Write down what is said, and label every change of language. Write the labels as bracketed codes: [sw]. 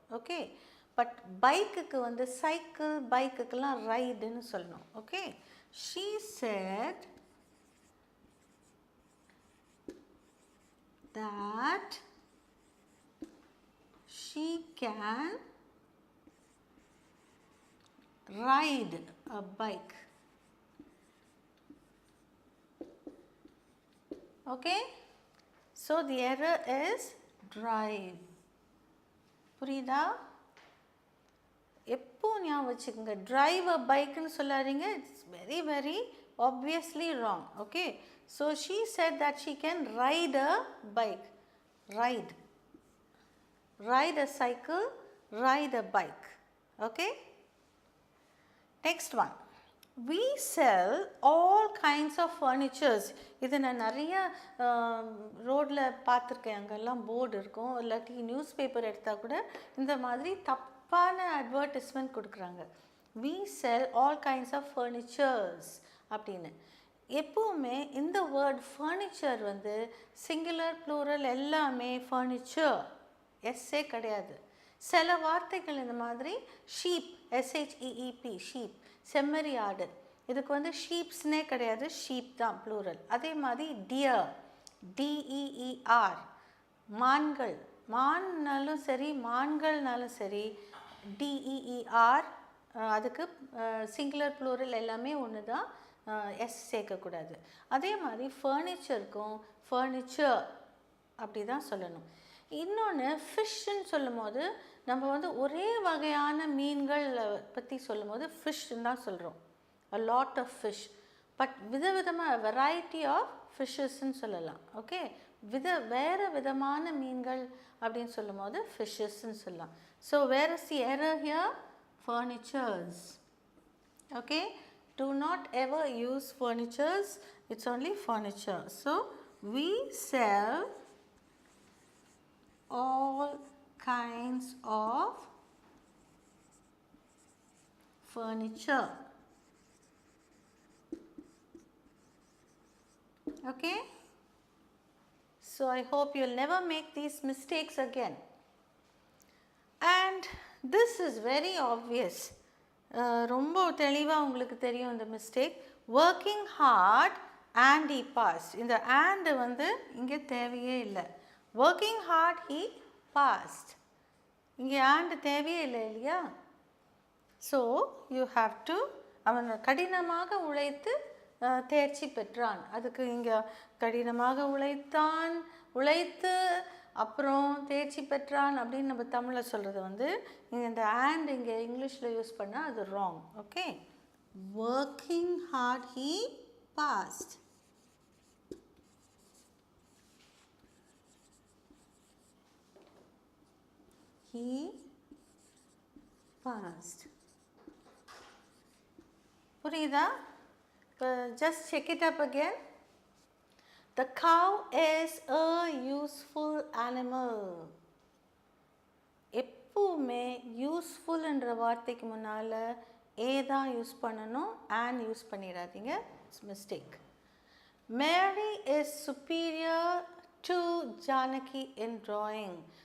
[ta] Okay, but பைக்குக்கு வந்து cycle, பைக்குக்கெல்லாம் ரைடுன்னு சொல்லணும். [en] Okay, she said that she can ride a bike. Okay, so the error is drive. [ta] புரியுதா? எப்போ ஞாபகம் வச்சுக்கோங்க, [en] drive a bikeன்னு [ta] சொல்லாதீங்க. [en] It's very very obviously wrong. Okay, so she said that she can ride a bike. Ride a cycle, ride a bike. Okay, next one. We sell all kinds of furnitures. [ta] இது நான் நிறைய ரோட்டில் பார்த்துருக்கேன். அங்கெல்லாம் board இருக்கும், இல்லாட்டி news paper எடுத்தால் கூட இந்த மாதிரி தப்பான அட்வர்டைஸ்மெண்ட் கொடுக்குறாங்க. [en] We sell all kinds of furnitures [ta] அப்படின்னு. எப்போவுமே இந்த வேர்ட் ஃபர்னிச்சர் வந்து சிங்குலர், ப்ளூரல் எல்லாமே ஃபர்னிச்சர், எஸ்ஸே கிடையாது. சில வார்த்தைகள் இந்த மாதிரி ஷீப், SHEEP, ஷீப், செம்மறி ஆடு, இதுக்கு வந்து ஷீப்ஸ்னே கிடையாது, ஷீப் தான் ப்ளூரல். அதே மாதிரி டியர், DEER, மான்கள், மான்னாலும் சரி மான்கள்னாலும் சரி DEER, அதுக்கு சிங்குலர் ப்ளூரல் எல்லாமே ஒன்று தான், எஸ் சேர்க்கக்கூடாது. அதே மாதிரி ஃபர்னிச்சருக்கும் ஃபர்னிச்சர் அப்படி தான் சொல்லணும். இன்னொன்று ஃபிஷ்ஷுன்னு சொல்லும்போது நம்ம வந்து ஒரே வகையான மீன்கள் பற்றி சொல்லும்போது ஃபிஷ்ன்னு தான் சொல்கிறோம். [en] a lot of fish. [ta] But விதவிதமாக [en] variety of ஃபிஷ்ஷஸ்ன்னு [ta] சொல்லலாம். ஓகே, வேறு விதமான மீன்கள் அப்படின்னு சொல்லும்போது ஃபிஷ்ஷஸ்ன்னு சொல்லலாம். [en] So where is the error here? Furnitures. Okay, do not ever use furnitures, it's only furniture. So we sell all kinds of furniture. Okay, so I hope you'll never make these mistakes again. And this is very obvious. [ta] ரொம்ப தெளிவாக உங்களுக்கு தெரியும் இந்த mistake. [en] Working hard and he passed. [ta] இந்த and வந்து இங்கே தேவையே இல்லை. [en] Working hard he passed. [ta] இங்கே and தேவையே இல்லை இல்லையா? [en] so you have to, [ta] அவன் கடினமாக உழைத்து தேர்ச்சி பெற்றான். அதுக்கு இங்கே கடினமாக உழைத்து அப்புறம் தேர்ச்சி பெற்றான் அப்படின்னு நம்ம தமிழில் சொல்கிறது வந்து இங்கே இந்த and இங்கே இங்கிலீஷில் யூஸ் பண்ணால் அது wrong. [en] Okay, working hard he passed. He passed. [ta] புரியுதா? [en] இப்போ just check it up again. The cow is a useful animal. [ta] எப்பவுமே யூஸ்ஃபுல் என்ற வார்த்தைக்கு முன்னால் ஏ தான் யூஸ் பண்ணணும், and யூஸ் பண்ணிடாதீங்க. [en] It's mistake. Mary is superior to Janaki in drawing.